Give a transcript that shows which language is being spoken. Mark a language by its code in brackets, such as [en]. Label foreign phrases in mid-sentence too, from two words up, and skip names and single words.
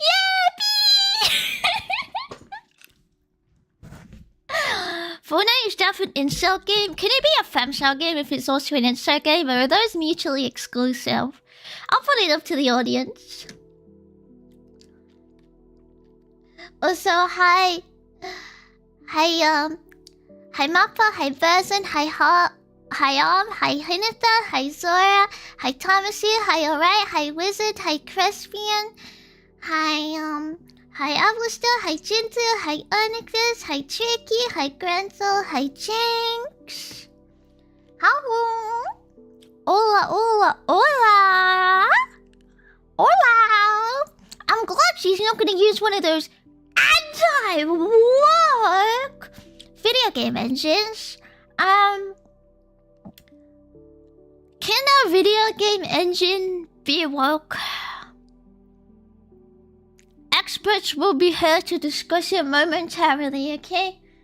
[en] Yeah, Fortnite is definitely an incel game. Can it be a femcell game if it's also an incel game, or are those mutually exclusive? I'll put it up to the audience. Also, hi Mappa, hi Berzin, hi hi Hinata, hi Zora, hi Thomasy, hi Alright, hi Wizard, hi Crespian, hi Avlister, hi Jinzu, hi Onyxus, hi Tricky, hi Granzel, hi Jinx. [es] Hello. Hola, hola, hola. Hola. [en] I'm glad she's not gonna use one of those anti-woke video game engines. Can a video game engine be woke? Experts will be here to discuss it momentarily, okay?